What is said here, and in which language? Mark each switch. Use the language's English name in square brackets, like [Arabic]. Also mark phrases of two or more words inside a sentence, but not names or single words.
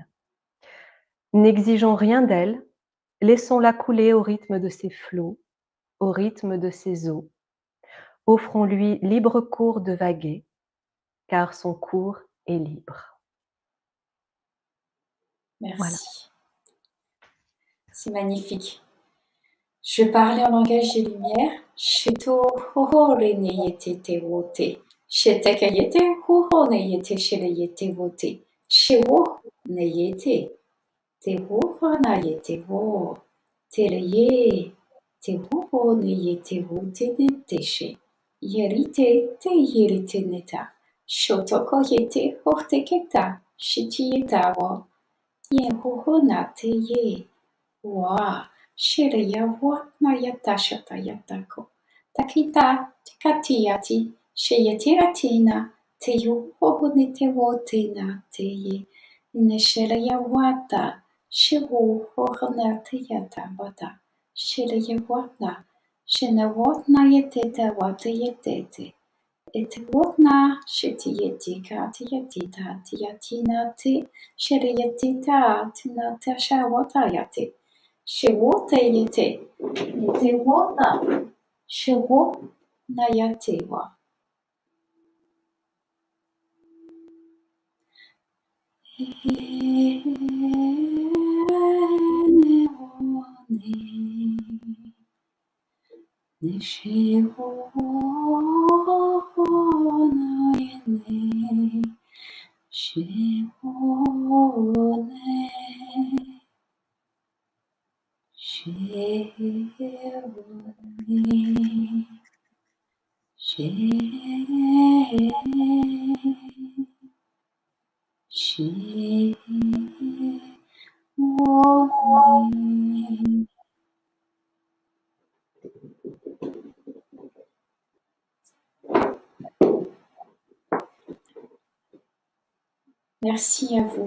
[French] N'exigeons rien d'elle, laissons-la couler au rythme de ses flots, au rythme de ses eaux. Offrons-lui libre cours de vaguer, car son cours est libre. Merci. Voilà. C'est magnifique. Je vais parler en langage des lumières. Sheto hohore ne yete te wote. Sheteka yete hoho ne yete shele yete wote. Shewo ne yete. Te hoho na yete wo. Te le ye. Te hoho ne yete wote ne teshe. Yerite te yerite neta. Shotoko yete hote keta. Shiti yeta wo. Ye hoho na te ye. Wa. Shiraya na yatashata yatako. Takita tikatiyati. Sheyatiratina. Te yo hohone te wotina te ye. Neshiraya wata. Shiru hohona te yata wata. Shiraya wata. Shina wotna yetete wata yetete. Ete wotna shitiyeti katiyatita tiyatina te. Shirayatita tina tasha wata yate. Shewo te yete, yete wo na, shewo na yate wa. Ne wo ne shewo na yene, shewo ne. Merci à vous.